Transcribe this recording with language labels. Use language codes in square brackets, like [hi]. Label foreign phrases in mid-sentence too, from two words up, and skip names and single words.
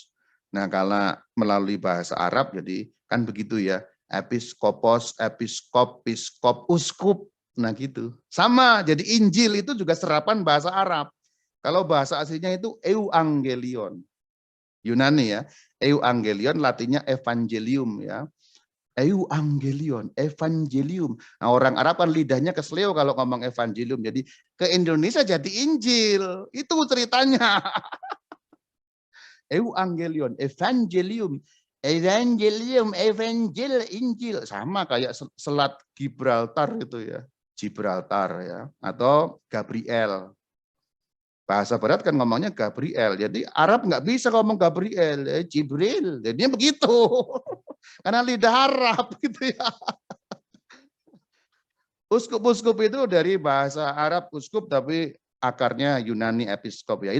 [id] Nah, kalau melalui bahasa Arab jadi kan begitu ya. Episkopos, episkop, piskop, uskup. Nah, gitu. Sama, jadi Injil itu juga serapan bahasa Arab. Kalau bahasa aslinya itu euangelion. Yunani ya. Euangelion latinnya evangelium ya. Euangelion, evangelium. Nah, orang Arab kan lidahnya kesleo kalau ngomong evangelium. Jadi ke Indonesia jadi Injil. Itu ceritanya. Euangelion, evangelium. Evangelium, evangel, Injil. Sama kayak selat Gibraltar itu ya. Gibraltar ya. Atau Gabriel. Bahasa Barat kan ngomongnya Gabriel. Jadi Arab nggak bisa ngomong Gabriel, Jibril. Jadinya begitu. Karena lidah Arab gitu ya. Uskup-uskup itu dari bahasa Arab uskup tapi akarnya Yunani episkop ya.